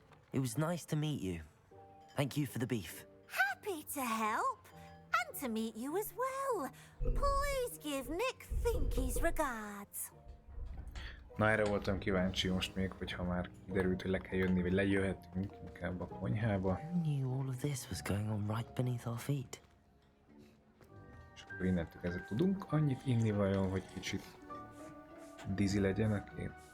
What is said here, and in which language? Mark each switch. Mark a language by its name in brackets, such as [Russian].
[English] It was nice to meet you. Thank you for the beef. Happy to help, and to meet you as well. Please give Nick Finky's regards. [Hungarian] Na, erre voltam kíváncsi most még, hogyha már kiderült, hogy le kell jönni, vagy lejöhetünk inkább a konyhába. [English] Who knew all of this was going on right beneath our feet? [Hungarian] És akkor innentől kezdve tudunk annyit inni vajon, hogy kicsit dizi legyen a kép?